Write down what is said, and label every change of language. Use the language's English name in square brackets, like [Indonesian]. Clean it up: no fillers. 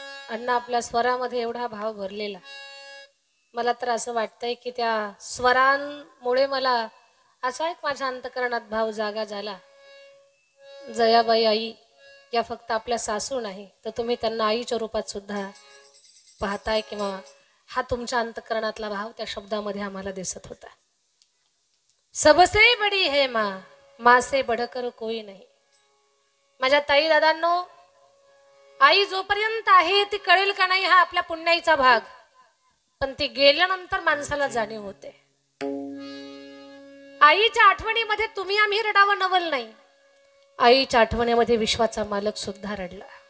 [Marathi] अण्णा आपल्या स्वरामध्ये एवढा भाव भरलेला, मला तर असं वाटतंय की त्या स्वरांमुळे मला असा एक माझ्या अंतकरणात भाव जागा झाला. जयाबाई आई या फक्त आपल्या सासू नाही तर तुम्ही त्यांना आईच्या रूपात सुद्धा पाहताय किंवा हा तुमच्या अंतकरणातला भाव त्या शब्दामध्ये आम्हाला दिसत होता. [Hindi] सबसे बडी है माँ, माँ से बढ़कर कोई नहीं. [Marathi] माझ्या ताई दादांनो, आई जोपर्यंत आहे ती कळेल का नाही हा आपल्या पुण्याईचा भाग, पण ती गेल्यानंतर माणसाला जाणीव होते. आईच्या आठवणीमध्ये तुम्ही आम्ही रडावं नवल नाही, आईच्या आठवणीमध्ये विश्वाचा मालक सुद्धा रडला.